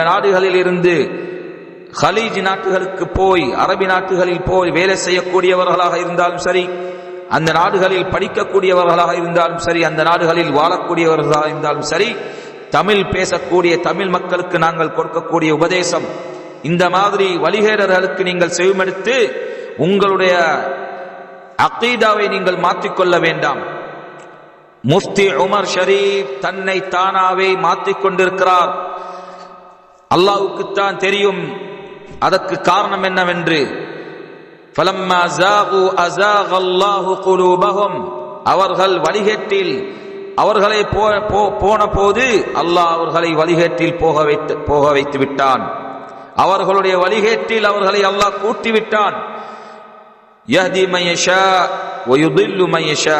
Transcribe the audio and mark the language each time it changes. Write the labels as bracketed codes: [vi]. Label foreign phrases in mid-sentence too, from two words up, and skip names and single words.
[ta] நாடுகளில் இருந்து ஹலீஜ் நாட்டுகளுக்கு போய் அரபி நாட்டுகளில் போய் வேலை செய்யக்கூடியவர்களாக இருந்தாலும் சரி, அந்த நாடுகளில் படிக்கக்கூடியவர்களாக இருந்தாலும் சரி, அந்த நாடுகளில் வாழக்கூடியவர்களாக இருந்தாலும் சரி, தமிழ் பேசக்கூடிய தமிழ் மக்களுக்கு நாங்கள் கொடுக்கக்கூடிய உபதேசம், இந்த மாதிரி வழிகேடர்களுக்கு நீங்கள் செவிமடுத்து உங்களுடைய அகீதாவை நீங்கள் மாற்றிக்கொள்ள வேண்டாம். முஃப்தி உமர் ஷரீப் தன்னை தானாவே மாற்றிக்கொண்டிருக்கிறார். அல்லாஹ்வுக்குத்தான் தெரியும் அதற்கு காரணம் என்னவென்று. [ar] فَلَمَّا زَاغُوا أَزَاغَ اللَّهُ قُلُوبَهُمْ [ta] அவர்கள் வழிகேட்டில் அவர்களை போன போது அல்லாஹ் அவர்களை வழிகேட்டில் போக வைத்து விட்டான். அவர்களுடைய வழிகேட்டில் அவர்களை அல்லாஹ் கூட்டி விட்டான். [ar] يهدي من يشاء و يضل من يشاء.